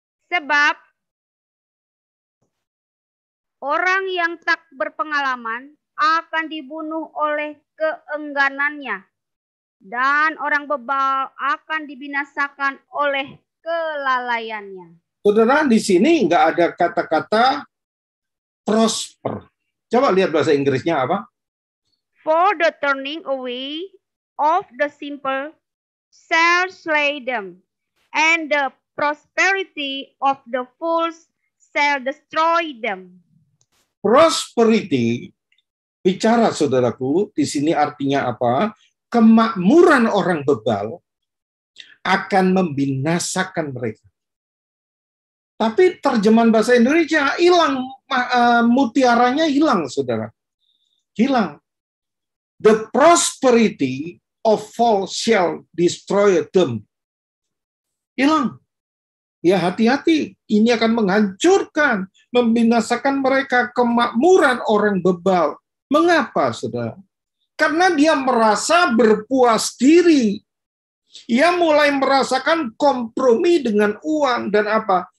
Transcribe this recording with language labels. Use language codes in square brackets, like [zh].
[id] Sebab orang yang tak berpengalaman akan dibunuh oleh keengganannya, dan orang bebal akan dibinasakan oleh kelalaiannya. Saudara, di sini nggak ada kata-kata prosper. Coba lihat bahasa Inggrisnya apa? [en] For the turning away of the simple shall slay them, and the prosperity of the fools shall destroy them. [id] Prosperity, bicara saudaraku, di sini artinya apa? Kemakmuran orang bebal akan membinasakan mereka. Tapi terjemahan bahasa Indonesia hilang, mutiaranya hilang, saudara. Hilang. [en] The prosperity of false shall destroy them. [id] Hilang. Ya hati-hati, ini akan menghancurkan, membinasakan mereka, kemakmuran orang bebal. Mengapa, saudara? Karena dia merasa berpuas diri. Ia mulai merasakan kompromi dengan uang dan apa?